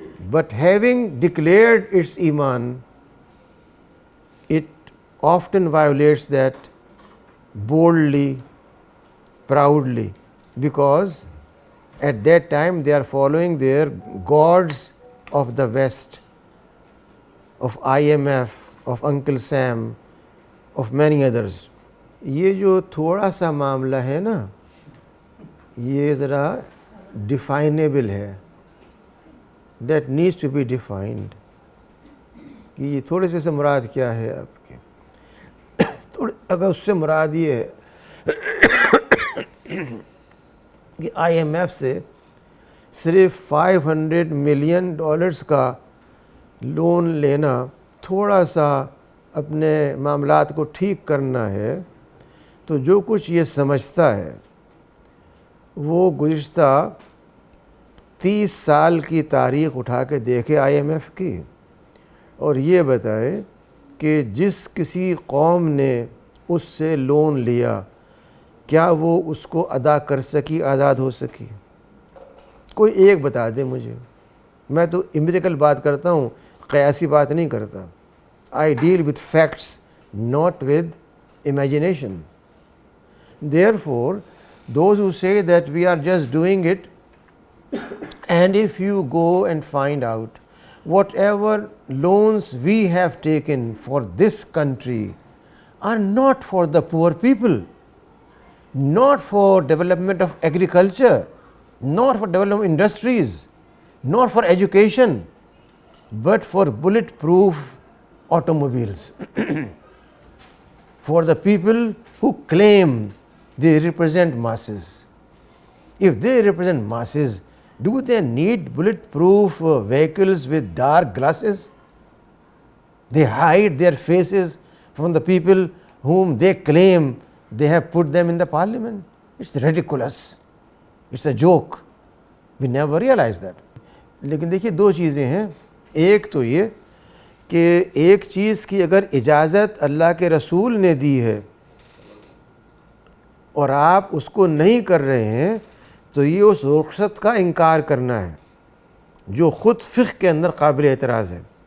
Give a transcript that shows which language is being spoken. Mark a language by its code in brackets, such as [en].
[en] But having declared its iman, it often violates that boldly, proudly, because at that time they are following their gods of the West, of IMF, of Uncle Sam, of many others. [hi] ये जो थोड़ा सा मामला है ना, ये ज़रा definable है, [en] that needs to be defined, [hi] कि ये थोड़े से मुराद क्या है आपके. थोड़े अगर उससे मुराद ये है कि IMF से सिर्फ $500 मिलियन का लोन लेना, थोड़ा सा अपने मामलात को ठीक करना है, तो जो कुछ ये समझता है वो गुज़िश्ता 30 साल की तारीख़ उठा के देखे IMF की और ये बताए कि जिस किसी कौम ने उससे लोन लिया क्या वो उसको अदा कर सकी, आज़ाद हो सकी. कोई एक बता दे मुझे. मैं तो एम्पिरिकल बात करता हूँ, क़यासी बात नहीं करता. [en] I deal with facts, not with imagination. Therefore, those who say that we are just doing it, and if you go and find out whatever loans we have taken for this country are not for the poor people, not for development of agriculture, not for development of industries, not for education, but for bulletproof automobiles. For the people who claim they represent masses. If they represent masses, do they need bulletproof vehicles with dark glasses? They hide their faces from the people whom they claim they have put them in the parliament. It's ridiculous. It's a joke. We never realize that. [hi] लेकिन देखिए दो चीज़ें हैं. एक तो ये कि एक चीज़ की अगर इजाज़त अल्लाह के रसूल ने दी है और आप उसको नहीं कर रहे हैं, तो ये उस रुख़सत का इनकार करना है जो ख़ुद फ़िक़्ह के अंदर काबिल एतराज़ है.